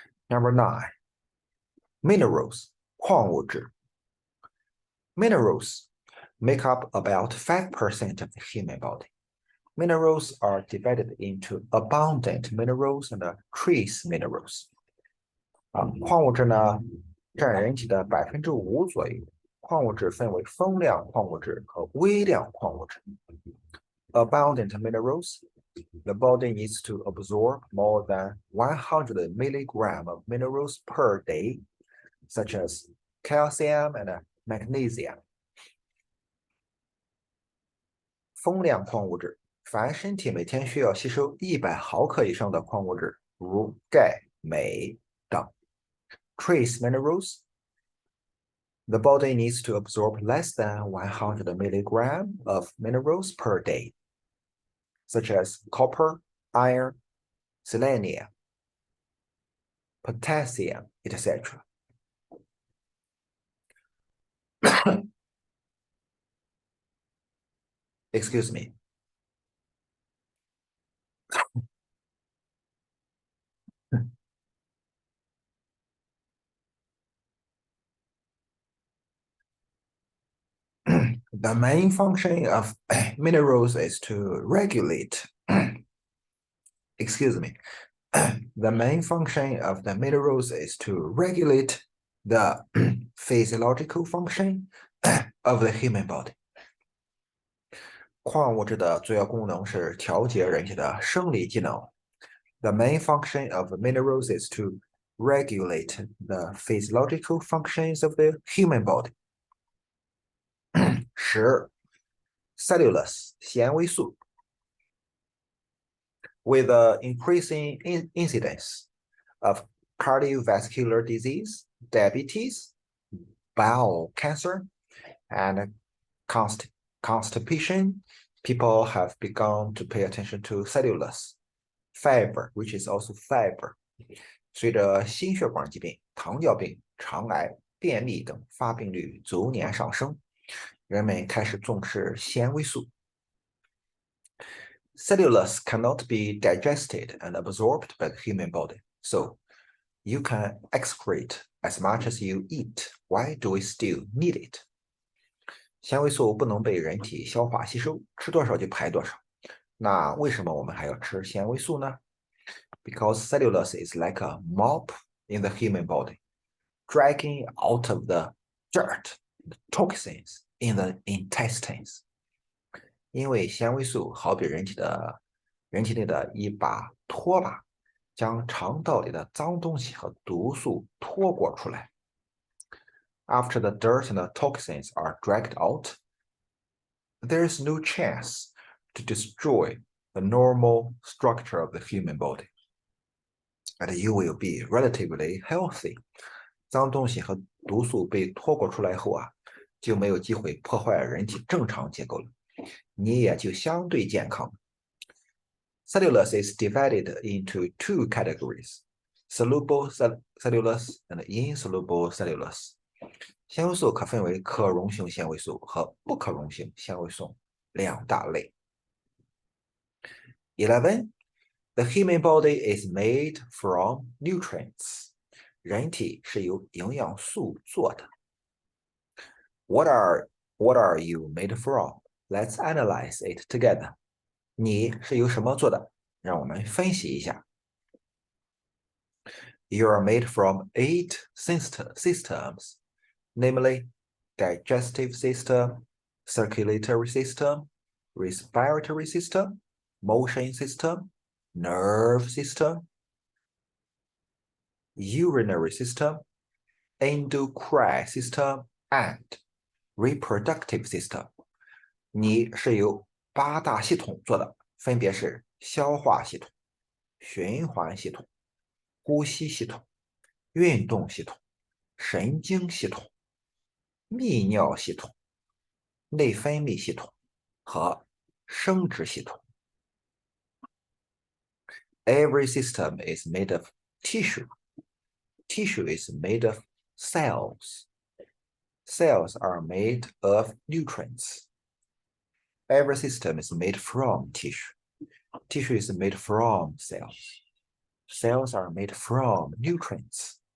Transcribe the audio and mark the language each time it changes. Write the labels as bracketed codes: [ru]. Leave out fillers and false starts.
[en] Number 9. Minerals, 矿物质。 Minerals make up about 5% of the human body. Minerals are divided into abundant minerals and trace minerals. [zh] 矿物质呢，占人体的5%左右。矿物质分为丰量矿物质和微量矿物质。 [en] Abundant minerals, the body needs to absorb more than 100 milligrams of minerals per day, such as calcium and magnesium. [zh] 丰量矿物质，凡身体每天需要吸收100毫克以上的矿物质，如钙、镁等。 [en] Trace minerals, the body needs to absorb less than 100 milligrams of minerals per day, such as copper, iron, selenium, potassium, etc. Excuse me. The main function of minerals is to regulate, excuse me, the main function of the minerals is to regulate the physiological function of the human body. [zh] 矿物质的主要功能是调节人体的生理机能。 [en] The main function of minerals is to regulate the physiological functions of the human body. 10. Cellulose, 纤维素。 With the increasing incidence of cardiovascular disease, diabetes, bowel cancer, and constipation, people have begun to pay attention to cellulose, fiber, which is also fiber. [zh] 随着心血管疾病、糖尿病、肠癌、便秘等发病率逐年上升，人们开始重视纤维素。 [en] Cellulose cannot be digested and absorbed by the human body, so you can excrete as much as you eat. Why do we still need it? [zh] 纤维素不能被人体消化吸收，吃多少就排多少。那为什么我们还要吃纤维素呢 [en] because cellulose is like a mop in the human body, dragging out of the dirt, the toxins in the intestines. [zh] 因为纤维素好比人体内的一把拖把，将肠道里的脏东西和毒素拖过出来。 [en] After the dirt and the toxins are dragged out, there is no chance to destroy the normal structure of the human body. And you will be relatively healthy. [zh] 脏东西和毒素被拖过出来后啊，就没有机会破坏人体正常结构了，你也就相对健康。 [en] Cellulose is divided into two categories, soluble cellulose and insoluble cellulose. [zh] 纤维素可分为可溶性纤维素和不可溶性纤维素两大类。 [en] 11. The human body is made from nutrients. [zh] 人体是由营养素做的。 [en] What are you made from? Let's analyze it together. [zh] 你是由什么做的？让我们分析一下。 [en] You are made from 8 systems, namely digestive system, circulatory system, respiratory system, motion system, nerve system, urinary system, endocrine system, and reproductive system. [zh] 你是由8大系统做的，分别是消化系统、循环系统、呼吸系统、运动系统、神经系统、泌尿系统、内分泌系统和生殖系统。 [en] Every system is made of tissue. Tissue is made of cells. Cells are made of nutrients. Every system is made from tissue. Tissue is made from cells. Cells are made from nutrients.